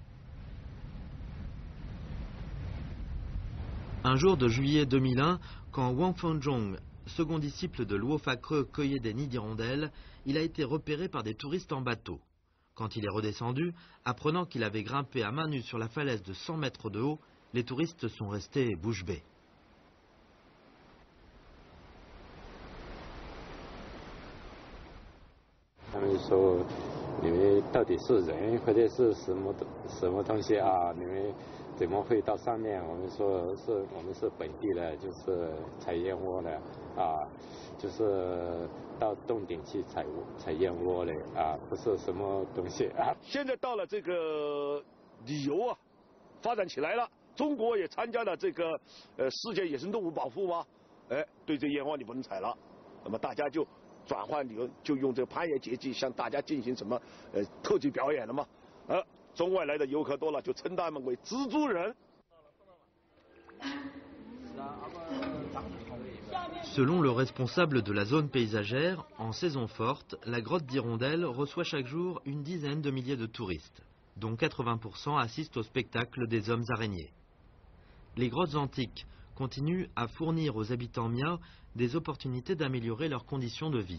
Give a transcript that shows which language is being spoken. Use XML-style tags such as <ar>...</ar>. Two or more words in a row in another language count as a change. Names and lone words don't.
<fr>Un jour de juillet 2001, quand Wang Fenzhong, second disciple de Luo Fakre, cueillait des nids d'hirondelles, il a été repéré par des touristes en bateau. Quand il est redescendu, apprenant qu'il avait grimpé à main nue sur la falaise de 100 mètres de haut, les touristes sont restés bouche bée. Ils m'ont dit,</fr> <zh>你们到底是人或者是什么东西啊？你们怎么会到上面？我们说我们是本地的，就是采燕窝的啊，就是到洞顶去采燕窝的啊，不是什么东西啊。现在到了这个旅游啊，发展起来了。中国也参加了这个世界野生动物保护嘛，对这燕窝你不能采了，那么大家就转换旅游，就用这个攀岩节气向大家进行什么特技表演了嘛，中外来的游客多了，就称他们为蜘蛛人。</zh> <fr>Selon le responsable de la zone paysagère, en saison forte, la grotte d'Hirondelle reçoit chaque jour une dizaine de milliers de touristes, dont 80% assistent au spectacle des hommes araignées. Les grottes antiques continuent à fournir aux habitants miao des opportunités d'améliorer leurs conditions de vie.</fr>